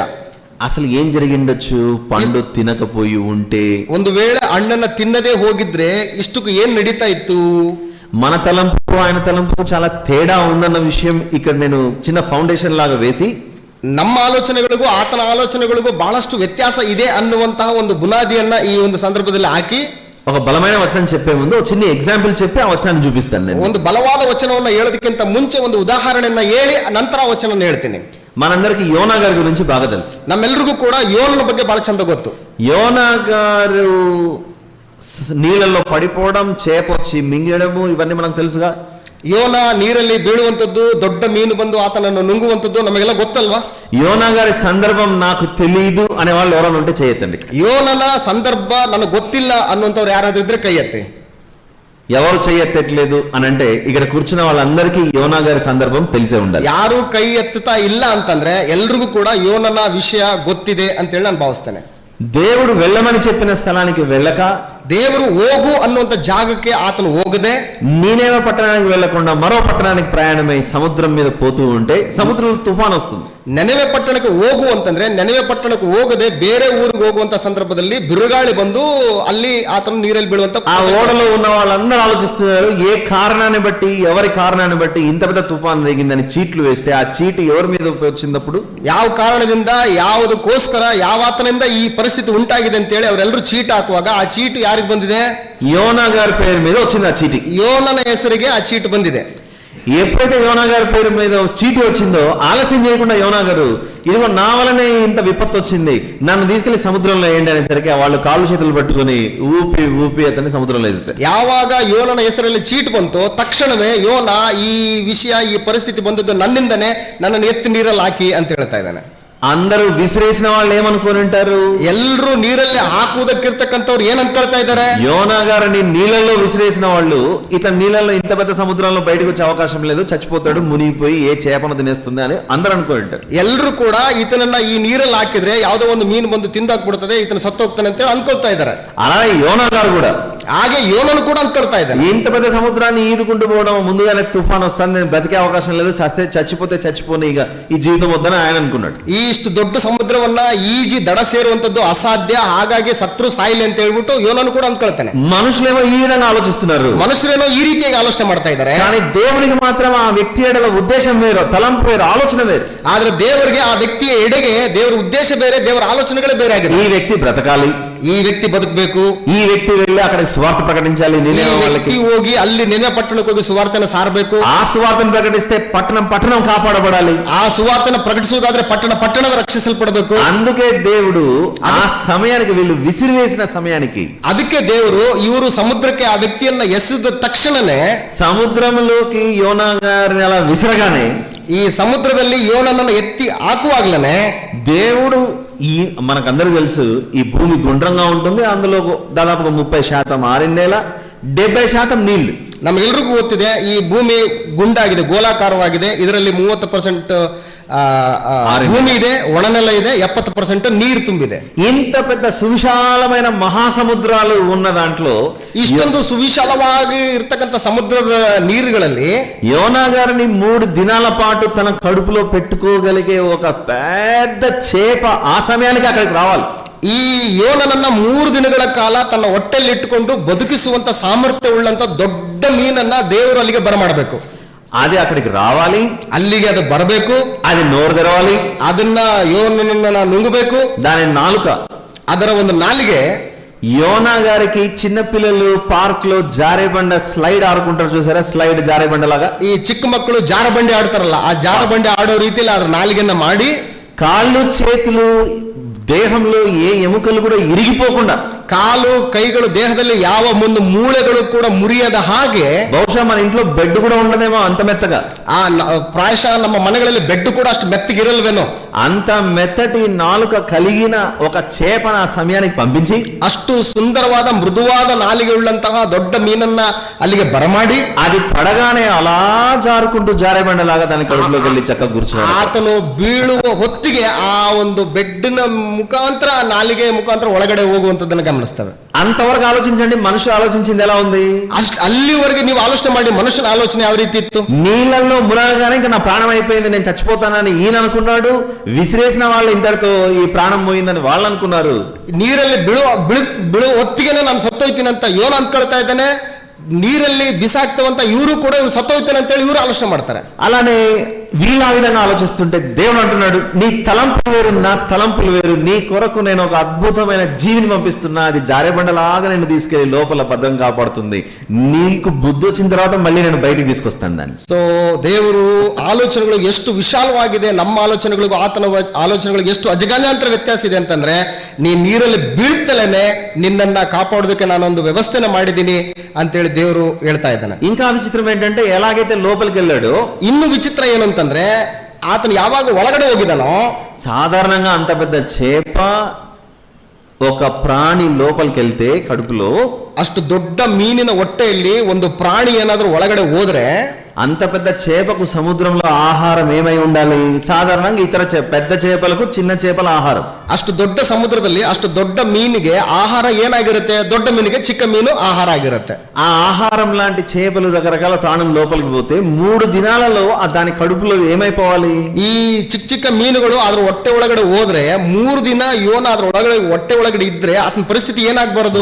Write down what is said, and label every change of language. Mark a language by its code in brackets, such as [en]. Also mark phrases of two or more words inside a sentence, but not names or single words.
[te] అసలు ఏం జరిగిండొచ్చు? పండు తినకపోయి ఉంటే, [kn] ಒಂದು ವೇಳೆ ಹಣ್ಣನ್ನ ತಿನ್ನದೇ ಹೋಗಿದ್ರೆ ಇಷ್ಟಕ್ಕೂ ಏನ್ ನಡೀತಾ ಇತ್ತು? [te] మన తలంపు ఆయన తలంపు చాలా తేడా ఉందన్న విషయం ఇక్కడ నేను చిన్న ఫౌండేషన్ లాగా వేసి, [kn] ನಮ್ಮ ಆಲೋಚನೆಗಳಿಗೂ ಆತನ ಆಲೋಚನೆಗಳಿಗೂ ಬಹಳಷ್ಟು ವ್ಯತ್ಯಾಸ ಇದೆ ಅನ್ನುವಂತಹ ಒಂದು ಬುನಾದಿಯನ್ನ ಈ ಒಂದು ಸಂದರ್ಭದಲ್ಲಿ ಹಾಕಿ [te] ఒక బలమైన వచనం చెప్పే ముందు ఒక చిన్న ఎగ్జాంపుల్ చెప్పి ఆ వచనాన్ని చూపిస్తాను నేను. [kn] ಒಂದು ಬಲವಾದ ವಚನವನ್ನ ಹೇಳೋದಕ್ಕಿಂತ ಮುಂಚೆ ಒಂದು ಉದಾಹರಣೆಯನ್ನ ಹೇಳಿ ನಂತರ ಆ ವಚನ ಹೇಳ್ತೀನಿ. [te] మనందరికి యోనా గారి గురించి బాగా తెలుసు. [kn] ನಮ್ಮೆಲ್ರಿಗೂ ಕೂಡ ಯೋನನ ಬಗ್ಗೆ ಬಹಳ ಚಂದ ಗೊತ್ತು. [te] యోనా గారు నీళ్ళల్లో పడిపోవడం, చేప వచ్చి మింగడము, ఇవన్నీ మనకు తెలుసుగా. [kn] ಯೋನ ನೀರಲ್ಲಿ ಬೀಳುವಂತದ್ದು, ದೊಡ್ಡ ಮೀನು ಬಂದು ಆತನನ್ನು ನುಂಗುವಂತದ್ದು ನಮಗೆಲ್ಲ ಗೊತ್ತಲ್ವಾ? [te] యోనా గారి సందర్భం నాకు తెలియదు అనే వాళ్ళు ఎవరైనా ఉంటే చేయొద్దండి. [kn] ಯೋನನ ಸಂದರ್ಭ ನನಗೆ ಗೊತ್ತಿಲ್ಲ ಅನ್ನುವಂಥವ್ರು ಯಾರಾದ್ರೂ ಇದ್ರೆ ಕೈ ಎತ್ತಿ. [te] ఎవరు చేయెత్తట్లేదు అని అంటే ఇక్కడ కూర్చున్న వాళ్ళందరికీ యోనా గారి సందర్భం తెలిసే ఉండాలి. [kn] ಯಾರು ಕೈ ಎತ್ತುತ್ತಾ ಇಲ್ಲ ಅಂತಂದ್ರೆ ಎಲ್ರಿಗೂ ಕೂಡ ಯೋನನ ವಿಷಯ ಗೊತ್ತಿದೆ ಅಂತೇಳಿ ನಾನು ಭಾವಿಸ್ತೇನೆ. [te] దేవుడు వెళ్ళమని చెప్పిన స్థలానికి వెళ్ళక, [kn] ದೇವರು ಹೋಗು ಅನ್ನುವಂಥ ಜಾಗಕ್ಕೆ ಆತನು ಹೋಗದೆ, [te] నీనేవ పట్టణానికి వెళ్లకుండా మరో పట్టణానికి ప్రయాణమై సముద్రం మీద పోతూ ఉంటే సముద్రంలో తుఫాన్ వస్తుంది. [kn] ನೆನೆವೆ ಪಟ್ಟಣಕ್ಕೆ ಹೋಗು ಅಂತಂದ್ರೆ ನೆನೆವೆ ಪಟ್ಟಣಕ್ಕೆ ಹೋಗದೆ ಬೇರೆ ఊరికి ಹೋಗುವಂತ ಸಂದರ್ಭದಲ್ಲಿ ಬಿರುಗಾಳಿ ಬಂದು ಅಲ್ಲಿ ಆತನು ನೀರಲ್ಲಿ ಬೀಳುವಂತ [te] ఆ ఓడలో ఉన్న వాళ్ళందరూ ఆలోచిస్తున్నారు, ఏ కారణాన్ని బట్టి, ఎవరి కారణాన్ని బట్టి ఇంత పెద్ద తుఫాన్ దిగిందని చీట్లు వేస్తే ఆ చీటి ఎవరి మీద వచ్చినప్పుడు, [kn] ಯಾವ ಕಾರಣದಿಂದ ಯಾವುದಕ್ಕೋಸ್ಕರ ಯಾವಾತನಿಂದ ಈ ಪರಿಸ್ಥಿತಿ ಉಂಟಾಗಿದೆ ಅಂತೇಳಿ ಅವರೆಲ್ಲರೂ ಚೀಟ್ ಹಾಕುವಾಗ ಆ ಚೀಟು ಯಾರಿಗೆ ಬಂದಿದೆ? [te] యోనా గారి పేరు మీద వచ్చింది ఆ చీటి. [kn] ಯೋನನ ಹೆಸರಿಗೆ ಆ ಚೀಟು ಬಂದಿದೆ. [te] ఎప్పుడైతే యోనా గారి పేరు మీద చీటి వచ్చిందో ఆలస్యం చేయకుండా యోనా గారు, ఇదిగో నా వలనే ఇంత విపత్తు వచ్చింది, నన్ను తీసుకెళ్లి సముద్రంలో వేయండి అనేసరికి వాళ్ళు కాళ్ళు చేతులు పట్టుకుని ఊపి ఊపి అతన్ని సముద్రంలో వేసేస్తారు. [kn] ಯಾವಾಗ ಯೋನನ ಹೆಸರಲ್ಲಿ ಚೀಟ್ ಬಂತೋ ತಕ್ಷಣವೇ ಯೋನ ಈ ವಿಷಯ ಈ ಪರಿಸ್ಥಿತಿ ಬಂದದ್ದು ನನ್ನಿಂದನೇ, ನನ್ನನ್ನು ಎತ್ತಿ ನೀರಲ್ಲಿ ಹಾಕಿ ಅಂತ ಹೇಳ್ತಾ ಇದ್ದಾನೆ. [te] అందరూ విసిరేసిన వాళ్ళు ఏమనుకొని ఉంటారు? [kn] ಎಲ್ರು ನೀರಲ್ಲಿ ಹಾಕುವುದಕ್ಕಿರ್ತಕ್ಕಂಥವ್ರು ಏನ್ ಅನ್ಕೊಳ್ತಾ ಇದ್ದಾರೆ? [te] యోనా గారిని నీళ్ళల్లో విసిరేసిన వాళ్ళు, ఇతను నీళ్ళల్లో ఇంత పెద్ద సముద్రంలో బయటకు వచ్చే అవకాశం లేదు, చచ్చిపోతాడు, మునిగిపోయి ఏ చేపను తినేస్తుంది అని అందరూ అనుకొని ఉంటారు. [kn] ಎಲ್ರು ಕೂಡ ಈತನನ್ನ ಈ ನೀರಲ್ಲಿ ಹಾಕಿದ್ರೆ ಯಾವುದೋ ಒಂದು ಮೀನು ಬಂದು ತಿಂದಾಕ್ಬಿಡ್ತದೆ, ಈತನ ಸತ್ತೋಗ್ತಾನೆ ಅಂತ ಅನ್ಕೊಳ್ತಾ ಇದ್ದಾರೆ. [te] అలాగే యోనా గారు కూడా, [kn] ಹಾಗೆ ಯೋನನು ಕೂಡ ಅನ್ಕೊಳ್ತಾ ಇದ್ದಾನೆ. [te] ఇంత పెద్ద సముద్రాన్ని ఈదుకుంటూ పోవడం, ముందుగానే తుఫాన్ వస్తుంది, నేను బ్రతికే అవకాశం లేదు, చచ్చిపోతే చచ్చిపోని, ఇక ఈ జీవితం వద్దని ఆయన అనుకున్నాడు. [kn] ಇಷ್ಟು ದೊಡ್ಡ ಸಮುದ್ರವನ್ನ ಈಜಿ ದಡ ಸೇರುವಂತದ್ದು ಅಸಾಧ್ಯ, ಹಾಗಾಗಿ ಸತ್ರು ಸಾಯಿಲಿ ಅಂತ ಹೇಳ್ಬಿಟ್ಟು ಯೋನನು ಕೂಡ ಅಂದ್ಕೊಳ್ತಾನೆ. [te] మనుషులేమో ఈ విధంగా ఆలోచిస్తున్నారు, [kn] ಮನುಷ್ಯರೇನೋ ಈ ರೀತಿಯಾಗಿ ಆಲೋಚನೆ ಮಾಡ್ತಾ ಇದ್ದಾರೆ. [te] కానీ దేవునికి మాత్రం ఆ వ్యక్తి ఎడల ఉద్దేశం వేరు, తలంపు వేరు, ఆలోచన వేరు. [kn] ಆದ್ರೆ ದೇವರಿಗೆ ಆ ವ್ಯಕ್ತಿಯ ಎಡೆಗೆ ದೇವರ ಉದ್ದೇಶ ಬೇರೆ, ದೇವರ ಆಲೋಚನೆಗಳೇ ಬೇರೆ ಆಗಿದೆ. [te] ఈ వ్యక్తి బ్రతకాలి, [kn] ಈ ವ್ಯಕ್ತಿ ಬದುಕಬೇಕು, [te] ఈ వ్యక్తి వెళ్ళి అక్కడికి సువార్త ప్రకటించాలి, [kn] ಈ [te] నినెవె [kn] ವ್ಯಕ್ತಿ [te] వాళ్ళకి [kn] ಹೋಗಿ ಅಲ್ಲಿ ನೆನೆ ಪಟ್ಟಣಕ್ಕೆ ಹೋಗಿ ಸುವಾರ್ತೆನ ಸಾರಬೇಕು. [te] ఆ సువార్తను ప్రకటిస్తే పట్టణం కాపాడబడాలి. [kn] ಆ ಸುವಾರ್ತೆನ ಪ್ರಕಟಿಸುವುದಾದ್ರೆ ಪಟ್ಟಣವೇ ರಕ್ಷಿಸಲ್ಪಡಬೇಕು. [te] అందుకే దేవుడు ఆ సమయానికి, వీళ్ళు విసిరివేసిన సమయానికి, [kn] ಅದಕ್ಕೆ ದೇವರು ಇವರು ಸಮುದ್ರಕ್ಕೆ ಆ ವ್ಯಕ್ತಿಯನ್ನ ಎಸೆದ ತಕ್ಷಣನೇ, [te] సముద్రంలోకి యోనా గారిని అలా విసరగానే, [kn] ಈ ಸಮುದ್ರದಲ್ಲಿ ಯೋನನನ್ನು ಎತ್ತಿ ಹಾಕುವಾಗ್ಲೇ [te] దేవుడు మనకందరికి తెలుసు, ఈ భూమి గుండ్రంగా ఉంటుంది, అందులో దాదాపుగా 30% ఆరిన నేల, 70% ನೀళ్లు. [kn] ನಮ್ಗೆಲ್ರಿಗೂ ಗೊತ್ತಿದೆ ಈ ಭೂಮಿ ಗುಂಡಾಗಿದೆ, ಗೋಲಾಕಾರವಾಗಿದೆ. ಇದರಲ್ಲಿ 30% ಭೂಮಿ ಇದೆ, ಒಣನೆಲ ಇದೆ, 70% ನೀರು ತುಂಬಿದೆ. [te] ఇంత పెద్ద సువిశాలమైన మహాసముద్రాలు ఉన్న దాంట్లో, [kn] ಇಷ್ಟೊಂದು ಸುವಿಶಾಲವಾಗಿ ಇರ್ತಕ್ಕಂಥ ಸಮುದ್ರದ ನೀರುಗಳಲ್ಲಿ [te] యోనా గారిని 3 దినాల పాటు తన కడుపులో పెట్టుకోగలిగే ఒక పెద్ద చేప ఆ సమయానికి అక్కడికి రావాలి. [kn] ಈ ಯೋನನನ್ನ 3 ದಿನಗಳ ಕಾಲ ತನ್ನ ಹೊಟ್ಟೆಯಲ್ಲಿ ಇಟ್ಟುಕೊಂಡು ಬದುಕಿಸುವಂತ ಸಾಮರ್ಥ್ಯ ಉಳ್ಳಂತ ದೊಡ್ಡ ಮೀನನ್ನ ದೇವರು ಅಲ್ಲಿಗೆ ಬರಮಾಡಬೇಕು. [te] అది అక్కడికి రావాలి, [kn] ಅಲ್ಲಿಗೆ ಅದು ಬರಬೇಕು, [te] అది నోరు తెరవాలి, [kn] ಅದನ್ನ ಯೋನನನ್ನ ನುಂಗಬೇಕು. [te] దాని నాలుక, [kn] ಅದರ ಒಂದು ನಾಲಿಗೆ. [te] యోనా గారికి చిన్నపిల్లలు పార్క్ లో జారేబండ స్లైడ్ ఆడుకుంటారు చూసారా, స్లైడ్ జారేబండ లాగా, [kn] ಈ ಚಿಕ್ಕ ಮಕ್ಕಳು ಜಾರಬಂಡಿ ಆಡ್ತಾರಲ್ಲ, ಆ ಜಾರಬಂಡಿ ಆಡೋ ರೀತಿಯಲ್ಲಿ ಅದರ ನಾಲಿಗೆಯನ್ನ ಮಾಡಿ, [te] కాళ్ళు చేతులు ದೇಹಂలో ఏ ఎముకలు కూడా ఇరిగిపోకుండా, [kn] ಕಾಲು ಕೈಗಳು ದೇಹದಲ್ಲಿ ಯಾವ ಒಂದು ಮೂಳೆಗಳು ಕೂಡ ಮುರಿಯದ ಹಾಗೆ, [te] బహుశా మన ఇంట్లో బెడ్ కూడా ఉండదేమో అంత మెత్తగా, [kn] ಪ್ರಾಯಶಃ ನಮ್ಮ ಮನೆಗಳಲ್ಲಿ ಬೆಡ್ ಕೂಡ ಅಷ್ಟು ಮೆತ್ತಗಿರಲ್ವೇನೋ, [te] అంత మెత్తటి నాలుక కలిగిన ఒక చేపన ఆ సమయానికి పంపించి [kn] ಅಷ್ಟು ಸುಂದರವಾದ ಮೃದುವಾದ ನಾಲಿಗೆ ಉಳ್ಳಂತಹ ದೊಡ್ಡ ಮೀನನ್ನ ಅಲ್ಲಿಗೆ ಬರಮಾಡಿ [te] అది పడగానే అలా జారుకుంటూ జారేబండలాగా దాని కడుపులోకి వెళ్ళి చక్కగా కూర్చున్నాడు. [kn] ಆತನು ಬೀಳುವ ಹೊತ್ತಿಗೆ ಆ ಒಂದು ಬೆಡ್ಡಿನ ಮುಖಾಂತರ ಆ ನಾಲಿಗೆ ಮುಖಾಂತರ ಒಳಗಡೆ ಹೋಗುವಂತದ್ದನ್ನು ಗಮನಿಸ್ತವೆ. [te] అంతవరకు ఆలోచించండి, మనుషులు ఆలోచించింది ఎలా ఉంది? [kn] ಅಲ್ಲಿವರೆಗೆ ನೀವು ಆಲೋಚನೆ ಮಾಡಿ ಮನುಷ್ಯನ ಆಲೋಚನೆ ಯಾವ ರೀತಿ ಇತ್ತು? [te] నీళ్ళల్లో మునగగానే ఇంకా నా ప్రాణం అయిపోయింది, నేను చచ్చిపోతానని ఈయన అనుకున్నాడు. విసిరేసిన వాళ్ళు ఇంతటితో ఈ ప్రాణం పోయిందని వాళ్ళు అనుకున్నారు. [kn] ನೀರಲ್ಲಿ ಬೀಳುವ ಹೊತ್ತಿಗೆನೆ ನಾನು ಸತ್ತೋಯ್ತೀನಿ ಅಂತ ಯೋನ ಅಂದ್ಕೊಳ್ತಾ ಇದ್ದಾನೆ. ನೀರಲ್ಲಿ ಬಿಸಾಕ್ತವಂತ ಇವರು ಕೂಡ ಇವ್ರು ಸತ್ತೋಯ್ತಾನೆ ಅಂತೇಳಿ ಇವರು ಆಲೋಚನೆ ಮಾಡ್ತಾರೆ. [te] అలానే వీళ్ళు ఆ విధంగా ఆలోచిస్తుంటే దేవుడు అంటున్నాడు, నీ తలంపులు వేరు, నా తలంపులు వేరు. నీ కొరకు నేను ఒక అద్భుతమైన జీవిని పంపిస్తున్నా, అది జారేబండలాగా నేను తీసుకెళ్లి లోపల భద్రం కాపాడుతుంది. నీకు బుద్ధి వచ్చిన తర్వాత మళ్ళీ నేను బయటికి తీసుకొస్తాను దాన్ని. [kn] ಸೊ ದೇವರು ಆಲೋಚನೆಗಳು ಎಷ್ಟು ವಿಶಾಲವಾಗಿದೆ, ನಮ್ಮ ಆಲೋಚನೆಗಳಿಗೂ ಆತನ ಆಲೋಚನೆಗಳಿಗೆ ಎಷ್ಟು ಅಜಗಜಾಂತರ ವ್ಯತ್ಯಾಸ ಇದೆ ಅಂತಂದ್ರೆ, ನೀ ನೀರಲ್ಲಿ ಬೀಳ್ತಲೇನೆ ನಿನ್ನನ್ನ ಕಾಪಾಡೋದಕ್ಕೆ ನಾನೊಂದು ವ್ಯವಸ್ಥೆನ ಮಾಡಿದ್ದೀನಿ ಅಂತೇಳಿ ದೇವರು ಹೇಳ್ತಾ ಇದ್ದಾನೆ. [te] ఇంకా విచిత్రం ఏంటంటే, ఎలాగైతే లోపలికి వెళ్ళాడు, [kn] ಇನ್ನು ವಿಚಿತ್ರ ಏನು ಅಂತಂದ್ರೆ, ಆತನು ಯಾವಾಗ ಒಳಗಡೆ ಹೋಗಿದಾನೋ, [te] సాధారణంగా అంత పెద్ద చేప ఒక ప్రాణి లోపలికి వెళ్తే కడుపులో, [kn] ಅಷ್ಟು ದೊಡ್ಡ ಮೀನಿನ ಹೊಟ್ಟೆಯಲ್ಲಿ ಒಂದು ಪ್ರಾಣಿ ಏನಾದ್ರೂ ಒಳಗಡೆ ಹೋದ್ರೆ, [te] అంత పెద్ద చేపకు సముద్రంలో ఆహారం ఏమై ఉండాలి? సాధారణంగా ఇతర పెద్ద చేపలకు చిన్న చేపల ఆహారం. [kn] ಅಷ್ಟು ದೊಡ್ಡ ಸಮುದ್ರದಲ್ಲಿ ಅಷ್ಟು ದೊಡ್ಡ ಮೀನಿಗೆ ಆಹಾರ ಏನಾಗಿರುತ್ತೆ? ದೊಡ್ಡ ಮೀನಿಗೆ ಚಿಕ್ಕ ಮೀನು ಆಹಾರ ಆಗಿರುತ್ತೆ. [te] ఆ ఆహారం లాంటి చేపలు రకరకాల ప్రాణం లోపలికి పోతే 3 దినాలలో దాని కడుపులో ఏమైపోవాలి? [kn] ಈ ಚಿಕ್ಕ ಚಿಕ್ಕ ಮೀನುಗಳು ಅದ್ರ ಹೊಟ್ಟೆ ಒಳಗಡೆ ಹೋದ್ರೆ 3 ದಿನ ಯೋನ ಅದ್ರ ಒಳಗಡೆ ಹೊಟ್ಟೆ ಒಳಗಡೆ ಇದ್ರೆ ಆತನ ಪರಿಸ್ಥಿತಿ ಏನಾಗಬಾರದು?